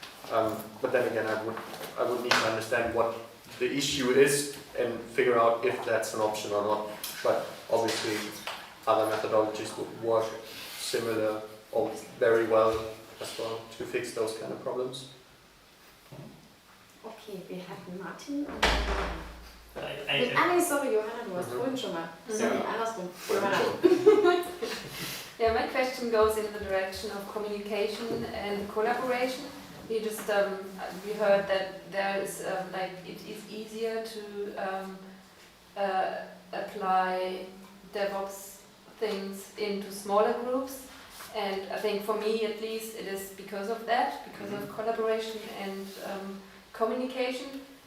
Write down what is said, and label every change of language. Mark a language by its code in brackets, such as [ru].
[en] But then again, I would need to understand what the issue is and figure out if that's an option or not. But obviously other methodologies would work similar or very well as well to fix those kind of problems. [de] Okay, wir hatten Martin und dann I, nee, sorry, Johanna, du hast vorhin schon mal. Sorry, andersrum. Johanna. [en] Yeah, my question goes in the direction of communication and collaboration. We just we heard that there is like it is easier to apply DevOps things into smaller groups, and I think for me at least it is because of that, because of collaboration and communication.